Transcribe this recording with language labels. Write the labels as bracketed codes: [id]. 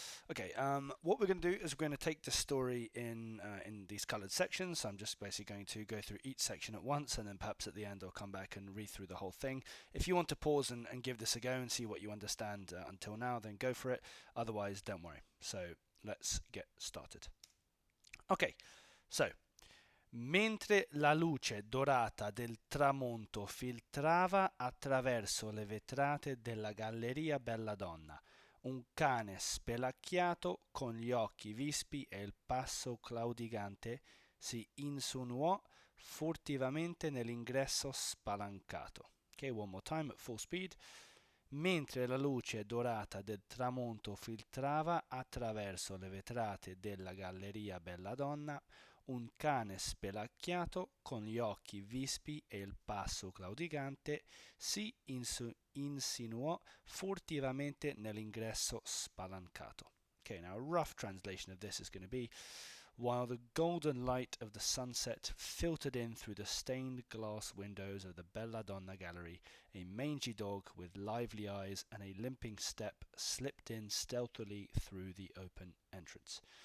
[en] Okay, what we're going to do is we're going to take the story in these coloured sections. So I'm just basically going to go through each section at once, and then perhaps at the end I'll come back and read through the whole thing. If you want to pause and give this a go and see what you understand until now, then go for it. Otherwise, don't worry. So let's get started. [it] Ok, so mentre la luce dorata del tramonto filtrava attraverso le vetrate della galleria Belladonna, un cane spelacchiato con gli occhi vispi e il passo claudigante si insinuò furtivamente nell'ingresso spalancato. [en] Ok, one more time at full speed. [it] Mentre la luce dorata del tramonto filtrava attraverso le vetrate della galleria Belladonna, un cane spelacchiato con gli occhi vispi e il passo claudicante si insinuò furtivamente nell'ingresso spalancato. [en] Okay, now a rough translation of this is going to be: while the golden light of the sunset filtered in through the stained glass windows of the Belladonna gallery, a mangy dog with lively eyes and a limping step slipped in stealthily through the open entrance.